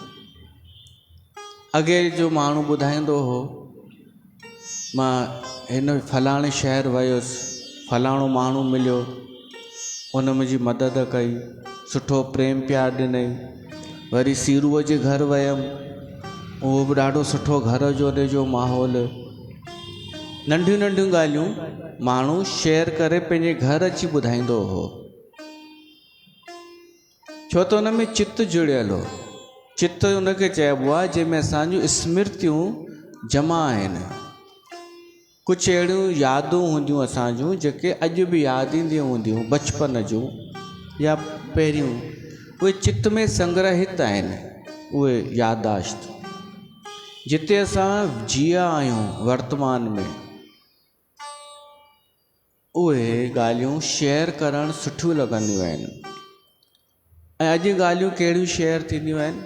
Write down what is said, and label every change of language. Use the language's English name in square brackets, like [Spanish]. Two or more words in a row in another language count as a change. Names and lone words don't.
[Sindhi] अॻे जो माण्हू ॿुधाईंदो हो, मां हिन फलाणे शहर वियुसि, फलाणो माण्हू मिलियो, उन मुंहिंजी मदद कई, सुठो प्रेम प्यार ॾिनई। वरी सीरूअ जे घर वियमि, उहो बि ॾाढो सुठो घर जो ॾे जो माहौल। नंढियूं नंढियूं ॻाल्हियूं माण्हू शेयर करे पंहिंजे घर अची ॿुधाईंदो हो, छो त हुन में चित्त जुड़ियल हो। चित्त हुनखे चइबो आहे जंहिंमें असांजूं स्मृतियूं जमा आहिनि। कुझु अहिड़ियूं यादूं हूंदियूं असांजूं जेके अॼु बि यादि ईंदियूं हूंदियूं बचपन जूं या पहिरियूं, उहे चित्त में संग्रहित आहिनि। उहे यादाश्त जिते असां जिया आहियूं वर्तमान में, उहे ॻाल्हियूं शेयर करणु सुठियूं लॻंदियूं आहिनि। ऐं अॼु ॻाल्हियूं कहिड़ियूं शेयर थींदियूं आहिनि।